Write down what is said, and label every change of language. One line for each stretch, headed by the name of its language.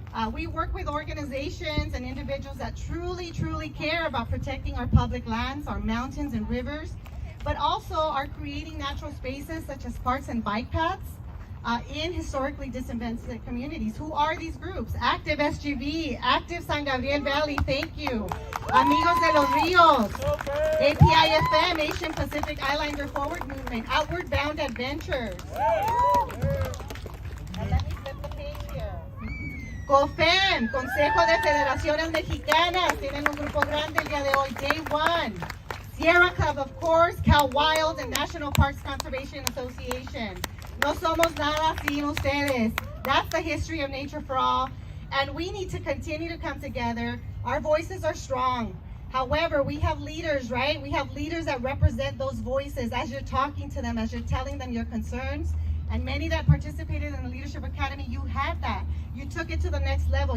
English: We work with organizations and individuals that truly care about protecting our public lands, our mountains and rivers, but also are creating natural spaces such as parks and bike paths in historically disadvantaged communities. Who are these groups? Active SGV, Active San Gabriel Valley, thank you. Amigos de los Rios, APIFM, Asian Pacific Islander Forward Movement, Outward Bound Adventures. And let me flip the page here.
Spanish: COFEM, Consejo de Federaciones Mexicanas, tienen un grupo grande el día de hoy, Day One.
English: Sierra Club, of course, Cal Wild, and National Parks Conservation Association.
Spanish: No somos nada sin ustedes.
English: That's the history of Nature for All, and we need to continue to come together. Our voices are strong. However, we have leaders, right? We have leaders that represent those voices as you're talking to them, as you're telling them your concerns. And many that participated in the Leadership Academy, you had that. You took it to the next level.